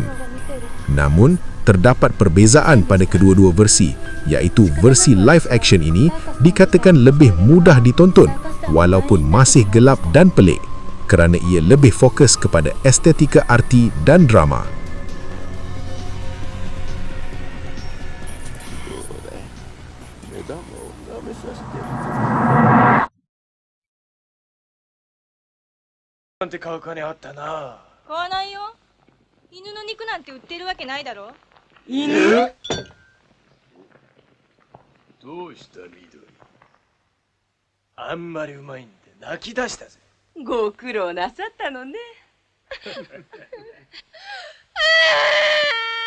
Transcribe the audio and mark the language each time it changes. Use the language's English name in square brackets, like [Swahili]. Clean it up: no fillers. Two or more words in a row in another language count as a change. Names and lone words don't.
[Malay] Namun, terdapat perbezaan pada kedua-dua versi, iaitu versi [English] live action [Malay] ini dikatakan lebih mudah ditonton walaupun masih gelap dan pelik kerana ia lebih fokus kepada estetika arti dan drama. [Japanese] Nanti 買う金あったな。買わないよ。犬の肉なんて売ってるわけないだろ。犬？どうした緑？あんまりうまいんで泣き出したぜ。ご苦労なさったのね。